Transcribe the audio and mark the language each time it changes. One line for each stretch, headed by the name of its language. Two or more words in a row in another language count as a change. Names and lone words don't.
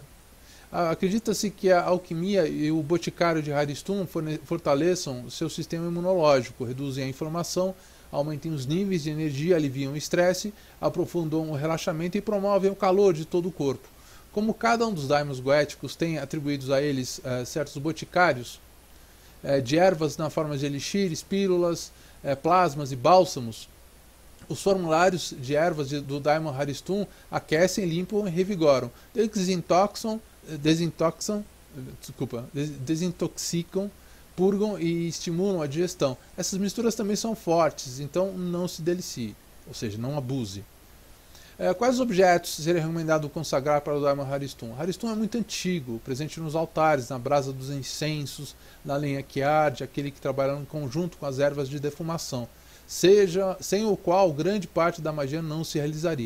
Portuguese: Acredita-se que a alquimia e o boticário de Haristum fortaleçam seu sistema imunológico, reduzem a inflamação, aumentem os níveis de energia, aliviam o estresse, aprofundam o relaxamento e promovem o calor de todo o corpo. Como cada um dos daimons goéticos tem atribuídos a eles certos boticários, de ervas na forma de elixires, pílulas, plasmas e bálsamos, os formulários de ervas do Daimon Haristum aquecem, limpam e revigoram, desintoxicam, purgam e estimulam a digestão. Essas misturas também são fortes, então não se delicie, ou seja, não abuse. Quais objetos seria recomendado consagrar para o Daimon Haristum? Haristum é muito antigo, presente nos altares, na brasa dos incensos, na lenha que arde, aquele que trabalha em conjunto com as ervas de defumação, sem o qual grande parte da magia não se realizaria.